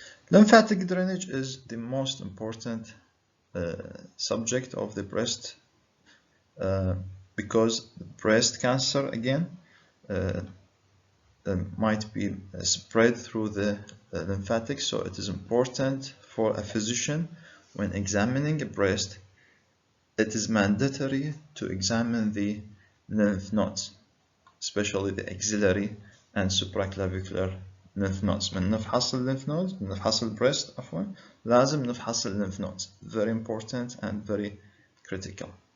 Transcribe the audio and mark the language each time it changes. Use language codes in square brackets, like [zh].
[en] Lymphatic drainage is the most important subject of the breast because breast cancer again might be spread through the lymphatics, so it is important for a physician when examining a breast, it is mandatory to examine the lymph nodes, especially the axillary and supraclavicular lymph nodes. [ar] من نفحص lymph nodes, من نفحص breast عفوا, لازم نفحص lymph nodes. [en] Very important and very critical.